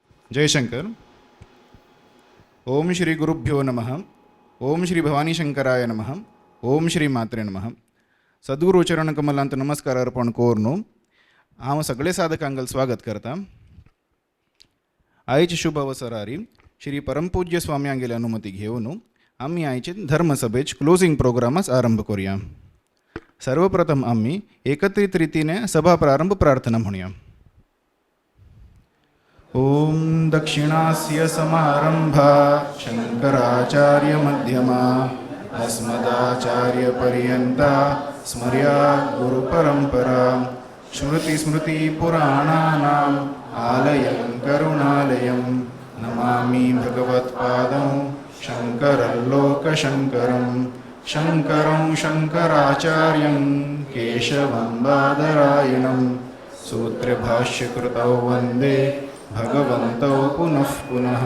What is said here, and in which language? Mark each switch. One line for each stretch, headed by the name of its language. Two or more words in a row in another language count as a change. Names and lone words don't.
Sanskrit: जयशंकर. ओम श्री गुरुभ्यो नमः. ओम श्री भवानी शंकराय नमः. ओम श्री मात्रे नमः.
Konkani: सद्गुरू चरण कमलांत नमस्कार अर्पण कोरनो हांव सगळे साधकांगल स्वागत करता. आयचे शुभ अवसरारी श्री परमपूज्य स्वाम्यांगेली अनुमती घेवन आम्ही आयचे धर्मसभेचे
English: closing programas
Konkani: आरंभ करूया. सर्वप्रथम आम्ही एकत्रित रीतीने सभा प्रारंभ प्रार्थना म्हणूया.
Sanskrit: ओम दक्षिणास्य समारंभा शंकराचार्य मध्यमा अस्मदाचार्य पर्यंता स्मर्या गुरु परंपरा श्रुति स्मृति पुराणानाम आलयं करुणालयं नमामि भगवत्पादं शंकरं लोकशंकरं शंकरं शंकराचार्यं केशवं बादरायणं सूत्रभाष्यकृतौ वन्दे भगवन्तौ पुनः पुनः.